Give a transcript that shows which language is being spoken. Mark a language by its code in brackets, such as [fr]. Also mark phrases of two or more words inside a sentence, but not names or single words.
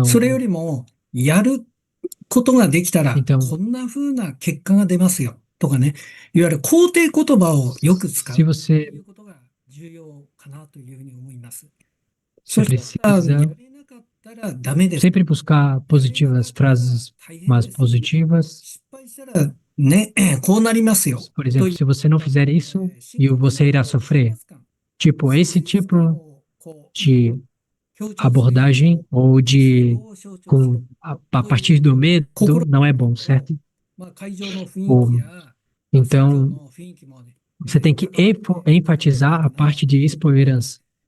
[ja] それよりも、やることができたら、 [pt] Então [ja] こんな風な結果が出ますよ。とかね、いわゆる肯定言葉をよく使う [pt] se [ja] と [pt] você [ja] いうことが重要かなというふうに思います。 [pt] se [ja] そしたら、や [pt] precisa [ja] れなかったらダメです。 [pt] sempre buscar positivas, frases mais positivas. [ja] 失敗したら、ね、こうなりますよ。 [pt] Por exemplo, se você não fizer isso, e você irá sofrer. Tipo, esse tipo de abordagem ou de a partir do medo não é bom, certo? Ou, então, você tem que enfatizar a parte de esperança.